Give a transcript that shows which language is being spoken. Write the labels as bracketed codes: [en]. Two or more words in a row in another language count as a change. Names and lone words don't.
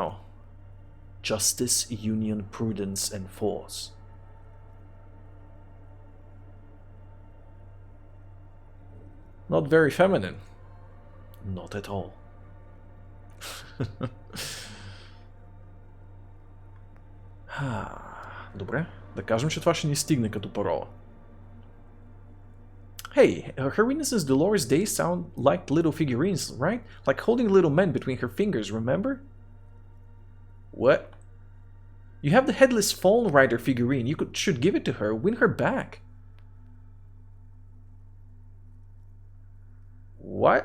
[en] Justice, union, prudence, and force. Not very feminine. Not at all. [bg] Добре, да кажем, че това ще ни стигне като парола. [en] Hey, her Renaissance Dolores Day sound like little figurines, right? Like holding little men between her fingers, remember? What? You have the headless Fallen Rider figurine. You should give it to her. Win her back. What?